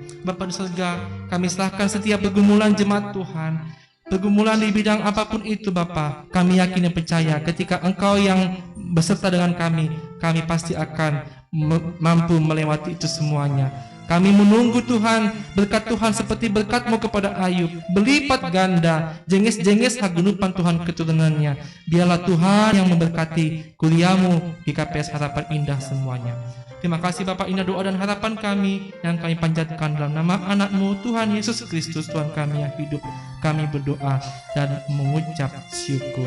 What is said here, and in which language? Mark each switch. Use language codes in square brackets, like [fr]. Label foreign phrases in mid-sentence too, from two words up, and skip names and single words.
[id] Bapa di surga, kami serahkan setiap pergumulan jemaat Tuhan, pergumulan di bidang apapun itu Bapa. Kami yakin dan percaya ketika Engkau yang beserta dengan kami pasti akan mampu melewati itu semuanya. Kami menunggu Tuhan, berkat Tuhan seperti berkat-Mu kepada Ayub, berlipat ganda, [bts] jengis-jengis hagenupan [id] Tuhan keturunannya. Biarlah Tuhan yang memberkati kuliah-Mu di KPS Harapan Indah semuanya. Terima kasih Bapak, inilah doa dan harapan kami yang kami panjatkan dalam nama anak-Mu Tuhan Yesus Kristus, Tuhan kami yang hidup. Kami berdoa dan mengucap syukur.